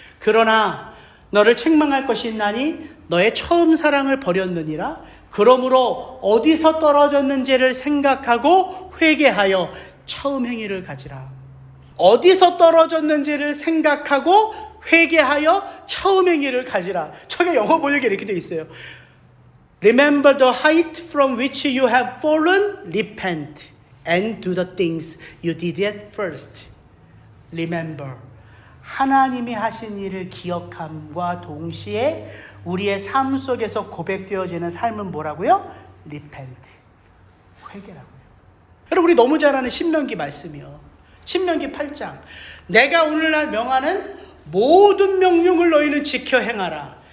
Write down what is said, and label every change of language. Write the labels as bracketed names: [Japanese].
[Korean] 그러나 너를 책망할 것이 있나니 너의 처음 사랑을 버렸느니라. 그러므로 어디서 떨어졌는지를 생각하고 회개하여 처음 행위를 가지라. 어디서 떨어졌는지를 생각하고 회개하여 처음 행위를 가지라. 저게 영어 번역에 이렇게 되어 있어요. [English] Remember the height from which you have fallen, repent, and do the things you did at first. Remember. [Korean] 하나님이 하신 일을 기억함과 동시에 우리의 삶 속에서 고백되어지는 삶은 뭐라고요? [English] Repent. [Korean] 회개라고요. 여러분, 우리 너무 잘 아는 신명기 말씀이요. 신명기 8장. 내가 오늘날 명하는 모든 명령을 너희는 지켜 행하라.